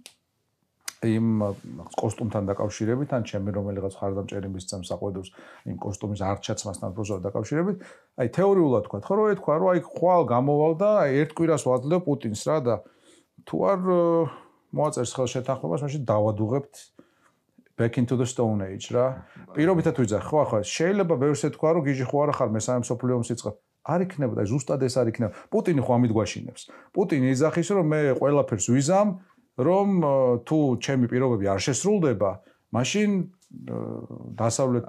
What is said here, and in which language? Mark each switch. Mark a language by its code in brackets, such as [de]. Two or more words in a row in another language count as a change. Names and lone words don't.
[ka] იმ კოსტუმთან დაკავშირებით, ან ჩემი რომელიღაც ხარდამჭერი მისცემს საყვედურს იმ კოსტუმის არჩაცმასთან პროზორ დაკავშირებით, აი თეორიულად თქვა, ხო რომ ეთქვა, რომ აი ხვალ გამოვალ და აი ერთ კვირას ვაძლევ პუტინს რა და თუ არ მოაწერს ხელშეთანხმებას, მაშინ დავადუღებთ [en] back into the stone age [ka] რა. პირობითად ვიძახ, ხო ახლა შეიძლება ბევრს ეთქვა, რომ გიჟი ხო არა ხარ მესამე მსოფლიო ომს იწყებ. არ იქნებოდა, აი ზუსტად ეს არ იქნება. პუტინი ხო ამით გვაშინებს. პუტინი იძახის, რომ მე ყველაფერს ვიზამ, რომ თუ ჩემი პირობები არ შესრულდება, მაშინ დასავლეთ